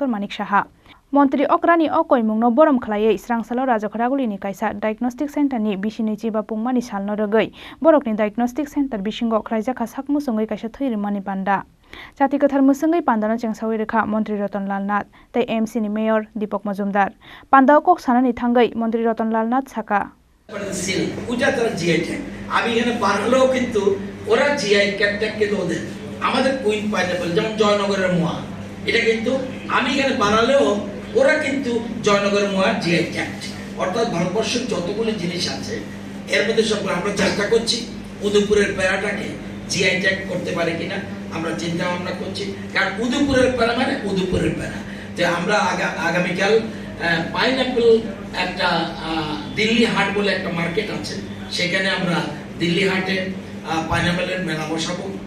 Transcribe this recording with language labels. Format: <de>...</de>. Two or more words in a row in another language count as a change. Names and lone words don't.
<trp>Manik Saha Mantri Okrani Okoimungno Borom Khlaiye Srangsalo Raja Khoraguli ni kaisa</trp> <en>diagnostic center</en> <trp>ni bisini chiba pungmani salno rogai Borokni</trp> <en>diagnostic center</en> <trp>bisingo khlaijaka sakmu sungai kaisa thoiremani panda Jati kathar musungai pandano chengsawi rekha Mantri Ratan Lal Nath tei MC ni Mayor Deepak Majumdar Pandao kok sanani thangai Mantri Ratan Lal Nath saka</trp> <bn>পূজা তারা</bn> <en>GI tag</en> <bn>আমি এখানে বানালেও কিন্তু ওরা</bn> <en>GI tag</en> <bn>কিন্তু ওদের আমাদের কুইন পাইনাপল যেমন জয়নগরের মোয়া এটা কিন্তু আমি এখানে বানালেও ওরা কিন্তু জয়নগরের মোয়া</bn> <en>GI tag</en> <bn>অর্থাৎ ভারতবর্ষের যতগুলো জিনিস আছে এর মধ্যে সবগুলো আমরা চেষ্টা করছি উদয়পুরের প্যারাটাকে</bn> <en>GI tag</en> <bn>করতে পারে কিনা আমরা চিন্তা ভাবনা করছি কারণ উদয়পুরের প্যারা মানে উদয়পুরের প্যারা যে আমরা আগামীকাল পাইনাপল একটা দিল্লি হাট বলে একটা মার্কেট আছে সেখানে আমরা দিল্লি হাটে পাইনাপলের মেলা বসাবো</bn>